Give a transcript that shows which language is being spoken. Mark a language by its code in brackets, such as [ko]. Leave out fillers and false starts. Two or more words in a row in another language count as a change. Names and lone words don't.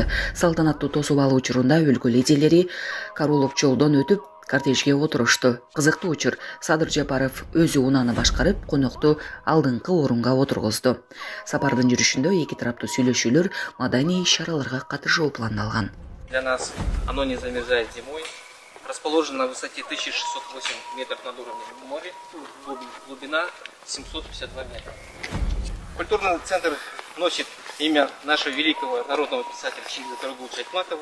[ky] Салтанаттуу тосуп алуу учурунда өлкө лидерлери Карулов жолдон өтүп кортежге отурушту. Кызыктуу учур, Садыр Жапаров өзү унаны башкарып, конокту алдыңкы орунга отургузду. Сапардын жүрүшүндө эки тараптуу сүйлөшүүлөр, маданий иш-чараларга катышуу пландалган. [ru] Для нас оно не замерзает зимой. Расположено на высоте 1608 метров над уровнем моря, глубина 752 метра. Культурный центр носит имя нашего великого народного писателя Чингиза Карагуловича Айтматова.